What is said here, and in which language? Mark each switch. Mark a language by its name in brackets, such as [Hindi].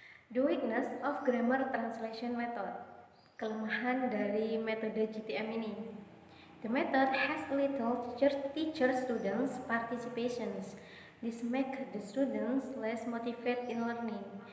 [English] The weakness of grammar translation method. [Indonesian] Kelemahan dari metode GTM ini. [English] The method has little teacher-students participations. This make the students less motivated in learning.